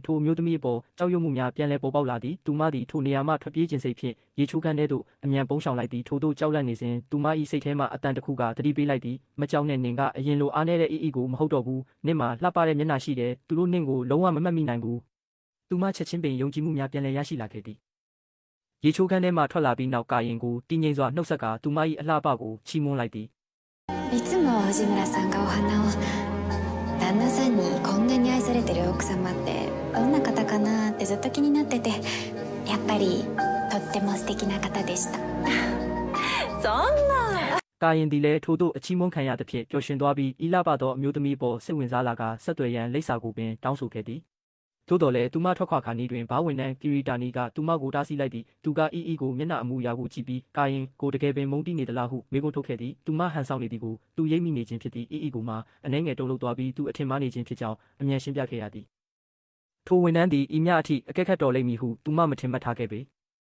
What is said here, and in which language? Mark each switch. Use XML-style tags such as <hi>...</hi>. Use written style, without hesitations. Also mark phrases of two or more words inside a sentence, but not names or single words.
<my>ထိုအမျိုးသမီးအပေါ်ကြောက်ရွံ့မှုများပြန်လည်ပေါ်ပေါက်လာသည်သူမသည်ထိုနေရာမှထွက်ပြေးခြင်းစိတ်ဖြင့်ရေချိုးခန်းထဲသို့အမြန်ပုန်းရှောင်လိုက်သည်ထိုသို့ကြောက်လန့်နေစဉ်သူမ၏စိတ်ထဲမှအတန်တစ်ခုကသတိပေးလိုက်သည်မကြောက်နဲ့နင်ကအရင်လိုအားနည်းတဲ့အီအီကိုမဟုတ်တော့ဘူးနင့်မှာလှပတဲ့မျက်နှာရှိတယ်သူတို့နင့်ကိုလုံးဝမမှတ်မိနိုင်ဘူးသူမချက်ချင်းပင်ယုံကြည်မှုများပြန်လည်ရရှိလာခဲ့သည်ရေချိုးခန်းထဲမှထွက်လာပြီးနောက်ကာရင်ကိုတည်ငြိမ်စွာနှုတ်ဆက်ကသူမ၏အလှပကိုချီးမွမ်းလိုက်သည်</my> <ja>いつも藤村さんがお花を旦那さんにこんなに愛されてる奥様ってどんな方かなってずっと気になっててやっぱりとっても素敵な方でしたそんな</ja> <my>ကာရင်ဒီလည်းထို့သို့အချီးမွမ်းခံရသဖြင့်ပျော်ရွှင်သွားပြီးဤလှပသောအမျိုးသမီးပေါ်စိတ်ဝင်စားလာကဆက်သွယ်ရန်လိပ်စာကိုပင်တောင်းဆိုခဲ့သည်သို့တော်လည်းသူမထွက်ခွာခါနီးတွင်ဘာဝန်ထမ်းကီရီတာနီကသူမကိုတားဆီးလိုက်သည်သူကအီအီကိုမျက်နှာအမူအရာကိုကြည့်ပြီးကာရင်ကိုတကယ်ပင်မုန်းတီးနေသလားဟုမေးခွန်းထုတ်ခဲ့သည်သူမဟန်ဆောင်နေသည်ကိုသူရိပ်မိနေခြင်းဖြစ်သည်အီအီကိုမှအနှဲငယ်တုံ့လုပ်သွားပြီးသူအထင်မှားနေခြင်းဖြစ်ကြောင်းအမြန်ရှင်းပြခဲ့ရသည်ထိုဝန်ထမ်းသည်ဤမျှအထိအကဲခတ်တော်လိမ့်မည်ဟုသူမမထင်မှတ်ထားခဲ့ပေ</my>